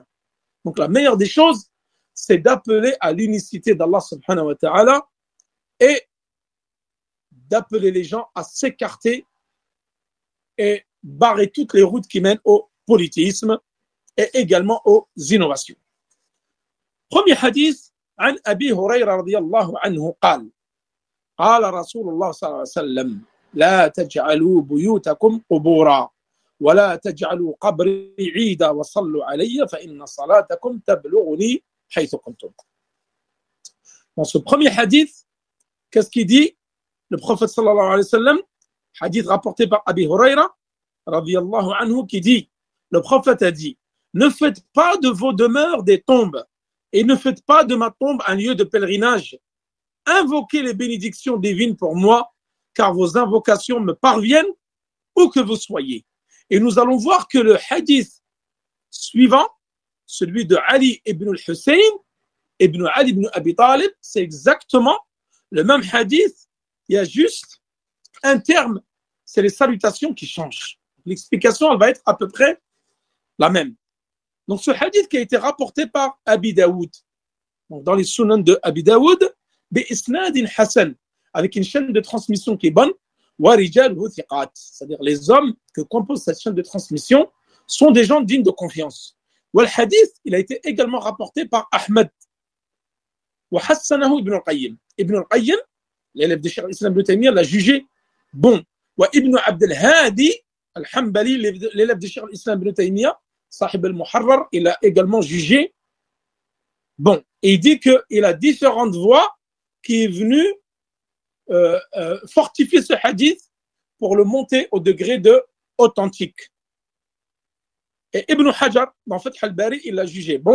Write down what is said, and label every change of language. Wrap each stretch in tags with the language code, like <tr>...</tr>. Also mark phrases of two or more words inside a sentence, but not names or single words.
<fr>Donc la meilleure des choses, c'est d'appeler à l'unicité d'Allah</fr> <ar>سبحانه وتعالى</ar> <fr>et d'appeler les gens à s'écarter et barrer toutes les routes qui mènent au polythéisme et également aux innovations. Premier hadith,</fr> <ar>عن أبي هريرة رضي الله عنه قال قال رسول الله صلى الله عليه وسلم لا تجعلوا بيوتكم قبورا ولا تجعلوا قبري عيدا وصلوا علي فإن صلاتكم تبلغني حيث كنتم.</ar> <fr>Dans ce premier hadith, qu'est-ce qu'il dit? Le prophète</fr> <ar>صلى الله عليه وسلم,</ar> <fr>hadith rapporté par Abi Huraira,</fr> <ar>رضي الله عنه,</ar> <fr>qui dit, le prophète a dit, ne faites pas de vos demeures des tombes et ne faites pas de ma tombe un lieu de pèlerinage. Invoquez les bénédictions divines pour moi, car vos invocations me parviennent où que vous soyez. Et nous allons voir que le hadith suivant, celui de Ali ibn al-Hussein, ibn Ali ibn Abi Talib, c'est exactement le même hadith. Il y a juste un terme, c'est les salutations qui changent. L'explication, elle va être à peu près la même. Donc ce hadith qui a été rapporté par Abi Daoud, donc dans les sunan de Abi Daoud,</fr> <ar>بإسناد حسن,</ar> <fr>avec une chaîne de transmission qui est bonne,</fr> <ar>ورجاله ثقات,</ar> <fr>c'est-à-dire les hommes que compose cette chaîne de transmission sont des gens dignes de confiance. Wa le hadith, il a été également rapporté par Ahmed.</fr> <ar>وحسنه ابن القيم.</ar> <fr>Ibn al-Qayyim, l'élève de Cheikh al-Islam Ibn Taymiyyah, l'a jugé bon. Wa ibn Abd al-Hadi al-Hanbali, l'élève de Cheikh al-Islam Ibn Taymiyyah, Sahib al-Muharrar, il a également jugé bon. Et il dit qu'il a différentes voies qui est venue fortifier ce hadith pour le monter au degré de authentique. Et Ibn Hajar, dans Fath al-Bari, il l'a jugé bon.</fr>